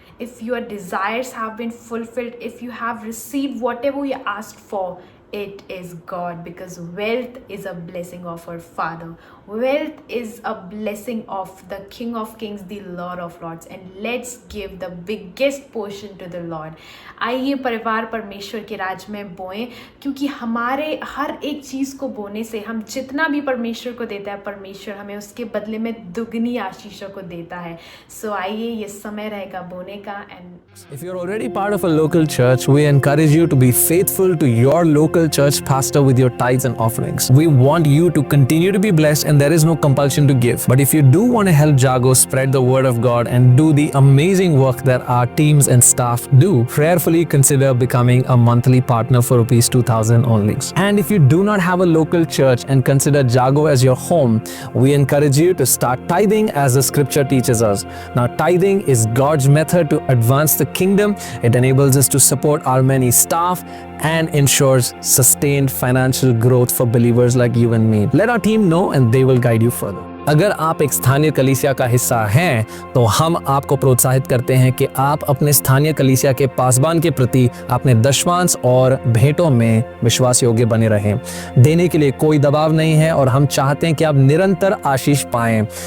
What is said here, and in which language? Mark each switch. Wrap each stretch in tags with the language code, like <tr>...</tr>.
<en>If your desires have been fulfilled, if you have received whatever you asked for, it is God, because wealth is a blessing of our Father. Wealth is a blessing of the King of Kings, the Lord of Lords, and let's give the biggest portion to the Lord.</en> <hi>आइए परिवार परमेश्वर के राज में बोएं, क्योंकि हमारे हर एक चीज़ को बोने से हम जितना भी परमेश्वर को देता है, परमेश्वर हमें उसके बदले में दुगनी आशीषों को देता है. सो आइए, ये समय रहेगा बोने का.</hi> <en>And If you're already part of a local church, we encourage you to be faithful to your local church pastor with your tithes and offerings. We want you to continue to be blessed, and there is no compulsion to give. But if you do want to help Jago spread the word of God and do the amazing work that our teams and staff do, prayerfully consider becoming a monthly partner for ₹2,000 only. And if you do not have a local church and consider Jago as your home, we encourage you to start tithing as the scripture teaches us. Now, tithing is God's method to advance the kingdom. It enables us to support our many staff and ensures sustained financial growth for believers like you and me. Let our team know and they will guide you further.</en> <hi>अगर आप एक स्थानीय कलीसिया का हिस्सा हैं, तो हम आपको प्रोत्साहित करते हैं कि आप अपने स्थानीय कलीसिया के पासबान के प्रति अपने दशमांश और भेंटों में विश्वास योग्य बने रहें. देने के लिए कोई दबाव नहीं है और हम चाहते हैं कि आप निरंतर आशीष पाएं.</hi>